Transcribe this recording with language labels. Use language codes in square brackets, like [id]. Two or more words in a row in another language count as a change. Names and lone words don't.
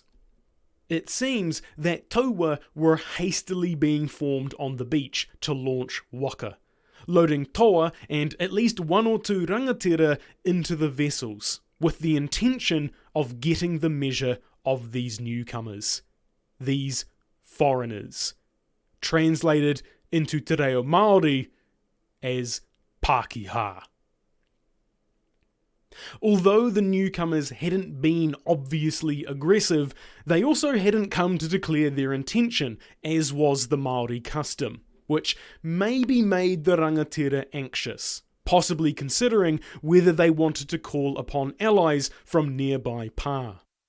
[en] It seems that taua were hastily being formed on the beach to launch waka, loading toa and at least 1 or 2 rangatira into the vessels, with the intention of getting the measure of these newcomers, these foreigners, translated into [mi] te reo Māori [en] as Pākehā. Although the newcomers hadn't been obviously aggressive, they also hadn't come to declare their intention, as was the Māori custom, which maybe made the rangatira anxious, possibly considering whether they wanted to call upon allies from nearby Pa.